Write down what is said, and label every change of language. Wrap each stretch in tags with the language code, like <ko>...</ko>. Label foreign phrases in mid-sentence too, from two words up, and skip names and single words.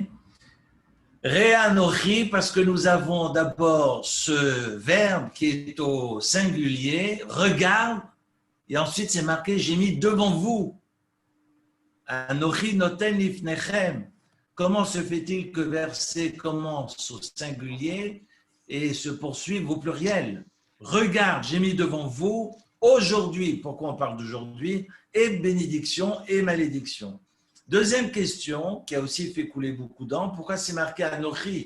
<he>ראה אנכי,</he> <fr>parce que nous avons d'abord ce verbe qui est au singulier, regarde, et ensuite c'est marqué, j'ai mis devant vous.</fr> <he>אנכי נותן לפניכם.</he> <fr>Comment se fait-il que verset commence au singulier et se poursuive au pluriel? Regarde, j'ai mis devant vous aujourd'hui, pourquoi on parle d'aujourd'hui, et bénédiction et malédiction. Deuxième question, qui a aussi fait couler beaucoup d'encre, pourquoi c'est marqué Anochi?</fr>